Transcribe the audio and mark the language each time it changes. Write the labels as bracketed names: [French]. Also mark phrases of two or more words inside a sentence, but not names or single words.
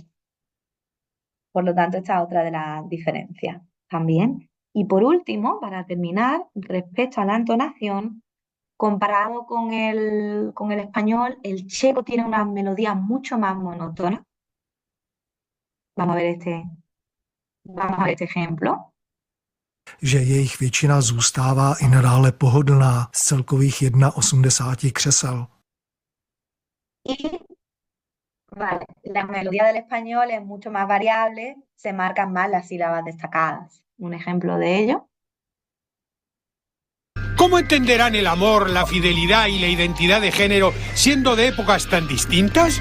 [Spanish] Por lo tanto, esta es otra de las diferencias también. Y por último, para terminar, respecto a la entonación, comparado con el español, el checo tiene una melodía mucho más monótona. Vamos a ver este ejemplo. [Czech] Že jejich většina zůstává i nadále pohodlná z celkových 81 křesel. [Spanish] Y vale, la melodía del español es mucho más variable, se marcan más las sílabas destacadas. Un ejemplo de ello. ¿Cómo entenderán el amor, la fidelidad y la identidad de género siendo de épocas tan distintas?